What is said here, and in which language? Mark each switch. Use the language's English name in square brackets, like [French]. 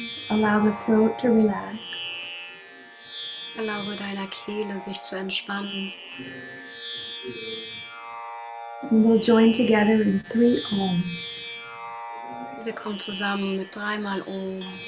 [English] Allow the throat to relax. [German] Erlaube deiner Kehle, sich zu entspannen. [English] And we'll join together in 3 Oms. [German] Wir kommen zusammen mit 3-mal Om.